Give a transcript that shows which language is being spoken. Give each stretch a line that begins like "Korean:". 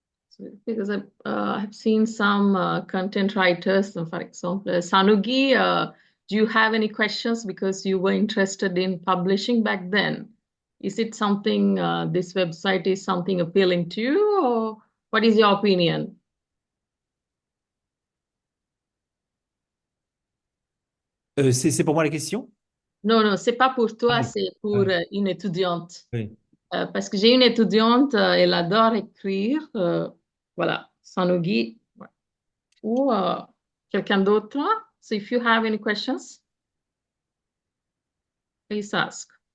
English: So because I've seen some content writers, for example, Sanugi, do you have any questions because you were interested in publishing back then? Is it something, this website is something appealing to you, or what is your opinion?
French: C'est pour moi la question? Non, c'est pas pour toi, Oui. c'est pour une étudiante. Oui. Parce que j'ai une étudiante, elle adore écrire. Voilà, Sanugi. Ou quelqu'un d'autre?
English: So if you have any questions, please ask.